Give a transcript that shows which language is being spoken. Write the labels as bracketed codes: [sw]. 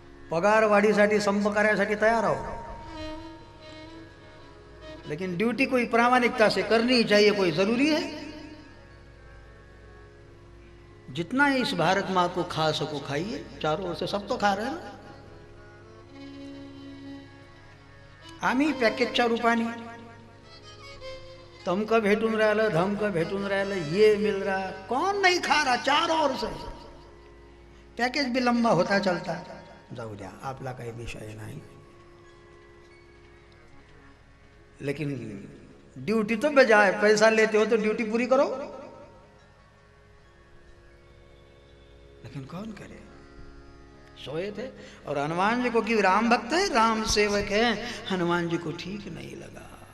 [mr] पगार वाढीसाठी संप करण्यासाठी तयार [hi] हो, लेकिन ड्यूटी कोई प्रामाणिकता से करनी चाहिए, कोई जरूरी है। जितना इस भारत माँ को खा सको खाइए, चारों ओर से सब तो खा रहे हैं ना। [mr] आम्ही पॅकेजच्या रूपाने तमकं भेटून राहिलं, [hi] धमकं भेटून राहिलं, ये मिल रहा, कौन नहीं खा रहा चारों ओर से। पैकेज भी लंबा होता चलता, [mr] जाऊ द्या, आपला काही विषय नाही। [hi] लेकिन ड्यूटी तो बजाय, पैसा लेते हो तो ड्यूटी पूरी करो। लेकिन कौन करे, सोए थे। और हनुमान जी को कि राम भक्त है, राम सेवक है, हनुमान जी को ठीक नहीं लगा।